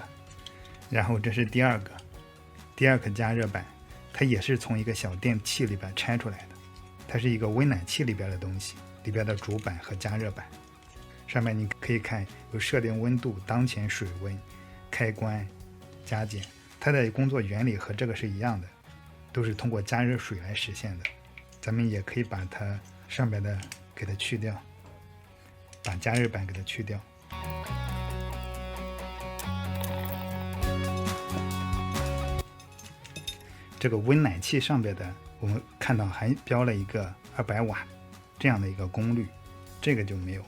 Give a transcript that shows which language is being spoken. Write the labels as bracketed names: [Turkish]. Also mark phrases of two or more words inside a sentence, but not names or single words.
[Chinese] 然後這是第二個加熱板，它也是從一個小電器裡邊拆出來的，它是一個溫暖器裡邊的東西，裡邊的主板和加熱板，上面你可以看有設定溫度、當前水溫、開關、加減，它的工作原理和這個是一樣的，都是通過加熱水來實現的。咱們也可以把它上邊的給它去掉，把加熱板給它去掉。這個溫暖器上邊的，我們看到還標了一個200瓦這樣的一個功率，這個就沒有。